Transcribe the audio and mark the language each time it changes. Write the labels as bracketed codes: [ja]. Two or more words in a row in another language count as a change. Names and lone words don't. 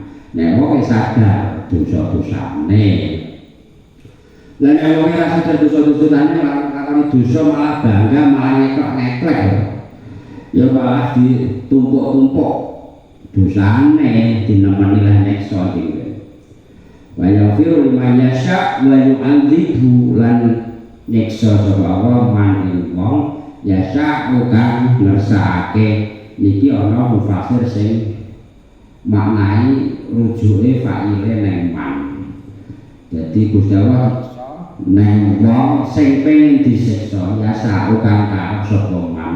[jv] Nek wong sadar dosa-dosane. Lah nek wong ora sadar dosa-dosane lakoni dosa malah bangga malah ngeklek. Ya malah ditumpuk-tumpuk dosane dinemeni lan nyiksa iki. [ar] Wa yaghfiru liman yasha wa yu'adzibu [jv] lan nyiksa sapa Allah man wong yasha kang ngersakake niki ana mufasir sing maknai rujuke fa'ile nang man. Dadi Gusti Allah nang wong sing pengin disiksa ya sak kang karep sapa man.